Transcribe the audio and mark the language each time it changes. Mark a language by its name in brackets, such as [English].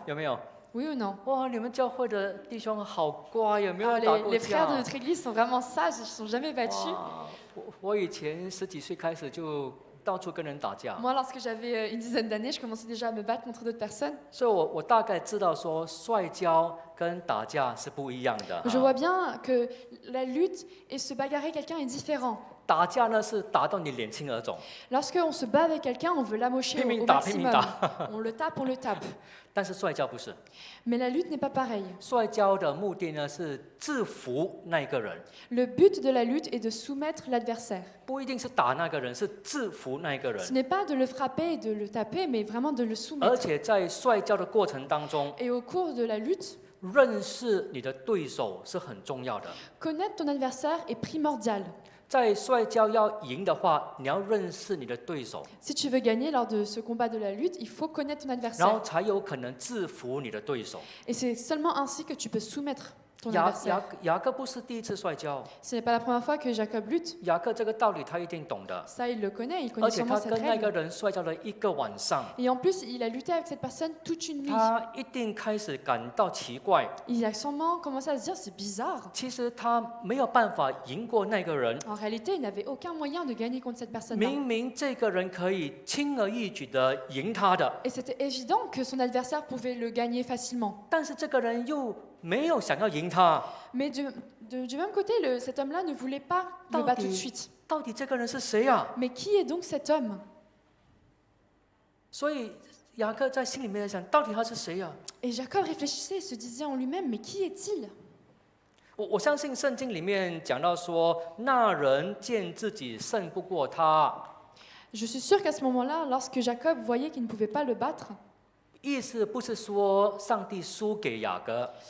[Chinese] 有没有？ [French] Oui ou non? [Chinese] 哇，你们教会的弟兄好乖，有没有 [French] Ah, [Chinese] 人打 [French] les, [Chinese] 过 [French] les frères de [Chinese] 架？ [French] notre église sont vraiment sages, ils ne se sont jamais battus. [Chinese] 哇我以前10几岁开始就到处跟人打架， [French] Moi, lorsque j'avais une dizaine d'années, je commençais déjà à me battre contre d'autres personnes. [Chinese] 所以我大概知道说摔跤跟打架是不一样的。 [French] Je vois bien que la lutte et se bagarrer quelqu'un est différent. [Chinese] 打架呢是打到你脸青耳肿， [French] Lorsqu'on se bat avec quelqu'un, on veut l'amocher au Piming-ta, maximum. piming-ta. On le tape, on le tape. [Chinese] 但是摔跤不是。 [French] Mais la lutte n'est pas pareille. [Chinese] 摔跤的目的呢是制服那个人， [French] Le but de la lutte est de soumettre l'adversaire. [Chinese] 不一定是打那个人，是制服那个 [French] Ce n'est pas de le frapper et de le taper, mais vraiment de le [Chinese] 而 [French] soumettre. [Chinese] 且在摔跤的过程当中， [French] Et au cours de la lutte, [Chinese] 认识你的对手是很重要的。 [French] connaître ton adversaire est primordial. [Chinese] 在摔跤要赢的话，你要认识你的对手， [French] Si tu veux gagner lors de ce combat de la lutte, il faut connaître ton [Chinese] 然后 [French] adversaire. [Chinese] 才有可能制服你的对手。 [French] Et c'est seulement ainsi que tu peux soumettre ton [Chinese] 雅 [French] adversaire. [Chinese] 雅各不是第一次摔跤， [French] Ce n'est pas la première fois que Jacob lutte. [Chinese] 雅各这个道理他一定懂的， [French] Ça, il le connaît, il [Chinese] 而 [French] connaît [Chinese] 且 [French] sûrement [Chinese] 他 [French] cette [Chinese] 跟那个 [French] règle. [Chinese] 人摔跤了一个晚上， [French] Et en plus, il a lutté avec cette personne toute une nuit. [Chinese] 他一定开始感到奇怪。 [French] Il a sûrement commencé à se dire, c'est bizarre. [Chinese] 其实他没有办法赢过那个人， [French] En réalité, il n'avait aucun moyen de gagner contre cette personne-là. [Chinese] 明明这个人可以轻而易举的赢他的， [French] Et c'était évident que son adversaire pouvait le gagner facilement. [Chinese] 但是这个人又没有想要赢他。 [French] Mais du même côté, cet homme-là ne voulait pas le Tant battre tout de pis. suite. [Chinese] 到底这个人是谁啊？ [French] Mais qui est donc cet homme? [Chinese] 所以雅各在心里面在想，到底他是谁啊？ [French] Et Jacob réfléchissait et se disait en lui-même, mais qui est-il? [Chinese] 我相信圣经里面讲到说，那人见自己胜不过他， [French] Je suis sûre qu'à ce moment-là, lorsque Jacob voyait qu'il ne pouvait pas le battre, [Chinese] 意思不是说上帝输给雅各，